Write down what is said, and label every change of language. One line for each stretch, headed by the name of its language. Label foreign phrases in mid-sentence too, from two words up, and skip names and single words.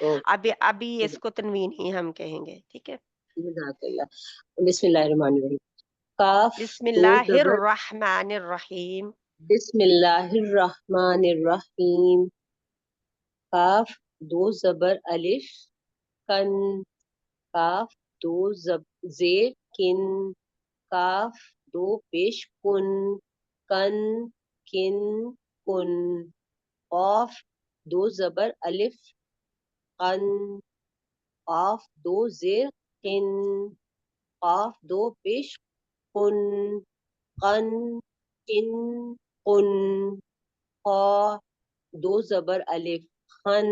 Urdu: ابھی اس کو تنوین ہی ہم کہیں گے، ٹھیک ہے.
Arabic: جزاک اللہ. بسم اللہ الرحمن الرحیم. کاف بسم
Urdu: دو
Arabic: اللہ
Urdu: زبر،
Arabic: الرحمن الرحیم. بسم اللہ الرحمن الرحیم.
Urdu: کاف دو زبر الف کن، کاف دو زیر کن، کاف دو پیش کن، کن کن کن. قاف دو زبر الف قن، قاف دو زیر قن، قاف دو پیش قن، قن قن قن. قا دو زبر الف خن